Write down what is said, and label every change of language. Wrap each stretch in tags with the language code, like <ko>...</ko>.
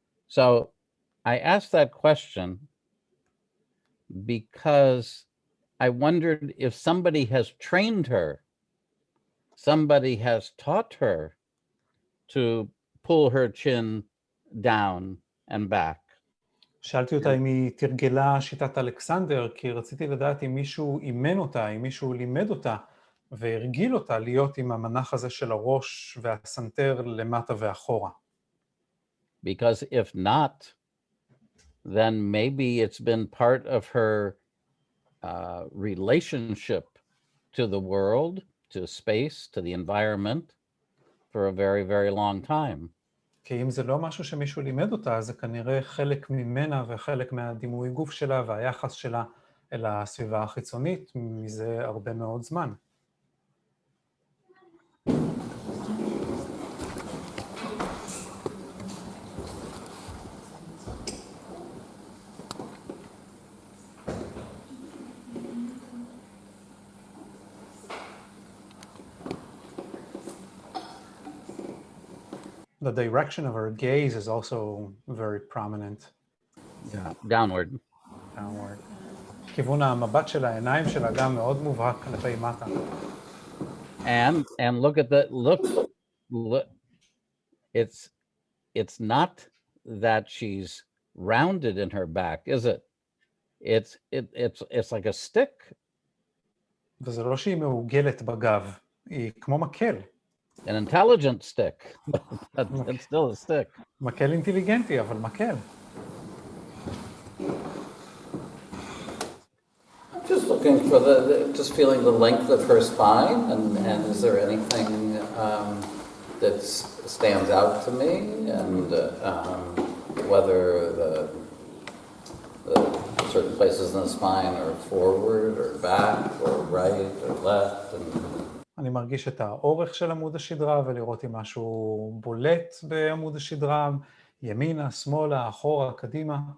<en>So I asked that question because I wondered if somebody has trained her, somebody has taught her to pull her chin down and back.</en> <he>שאלתי אותה אם היא תרגלה שיטת אלכסנדר, כי רציתי לדעת אם מישהו אימן אותה, אם מישהו לימד אותה, והרגיל אותה להיות עם המנח הזה של הראש והסנטר למטה ואחורה.</he> <en>Because if not, then maybe it's been part of her relationship to the world, to space, to the environment for a very, very long time.</en> <he>כי אם זה לא משהו שמישהו לימד אותה, אז זה כנראה חלק ממנה וחלק מהדימוי גוף שלה והיחס שלה אל הסביבה החיצונית מזה הרבה מאוד זמן.</he> <en>The direction of her gaze is also very prominent. Yeah, downward. Downward.</en> <he>כיוון המבט של העיניים שלה גם מאוד מובהק כלפי מטה.</he> <en>And look at the look. It's not that she's rounded in her back, is it? It's like a stick.</en> <he>וזה לא שהיא מעוגלת בגב, היא כמו מקל.</he> <en>An intelligent stick, but it's still a stick.</en> <he>מקל אינטליגנטי, אבל מקל.</he> <en>Just looking for just feeling the length of her spine, and is there anything that stands out to me, and whether the certain places in the spine are forward or back or right or left.</en> <he>אני מרגיש את האורך של עמוד השדרה ולראות אם משהו בולט בעמוד השדרה, ימינה, שמאלה, אחורה, קדימה.</he>